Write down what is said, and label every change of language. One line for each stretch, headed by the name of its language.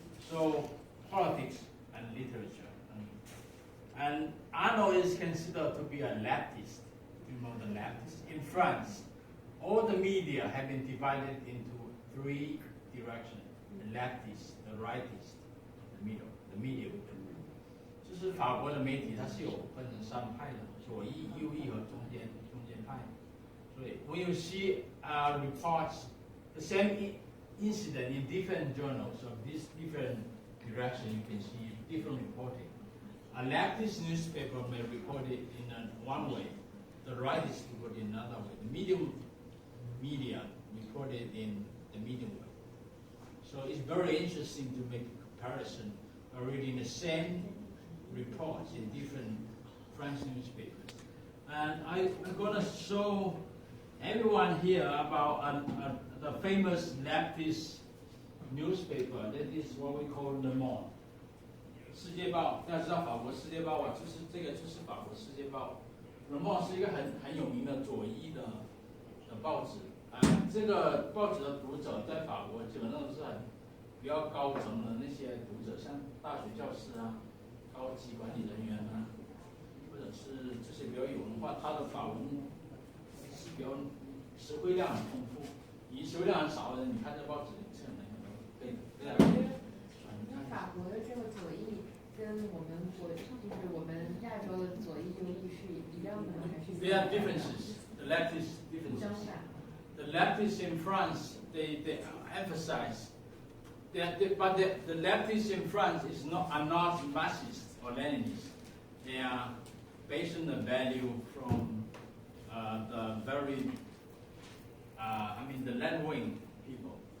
English: So politics and literature. And Ernaux is considered to be a leftist. You know the leftist? In France, all the media have been divided into three directions. The leftist, the rightist, the middle, the medium.
Chinese: 就是法国的媒体，它是有分成三派的，左翼、右翼和中间派。
English: 所以 when you see reports, the same incident in different journals of this different direction, you can see different reporting. A leftist newspaper may report it in one way, the rightist report it in another way. The medium media report it in the medium way. So it's very interesting to make a comparison of reading the same reports in different French newspapers. And I'm going to show everyone here about the famous leftist newspaper. That is what we call Le Monde.
Chinese: 世界报，大家知道法国世界报啊，这个就是法国世界报。 Le Monde 是一个很有名的左翼的报纸。这个报纸的读者在法国基本上都是比较高层的那些读者，像大学教师啊、高级管理人员啊，或者是这些比较有文化，他的法文是比较词汇量很丰富。你词汇量很少的人，你看这报纸是很难可以大家。那法国的这个左翼跟我们就是我们亚洲的左翼右翼是一样的吗？还是
English: ？There are differences. The leftist differences. The leftists in France, they emphasize that, but the leftists in France are not Marxists or Leninists. They are based on the value from the very, the left-wing people.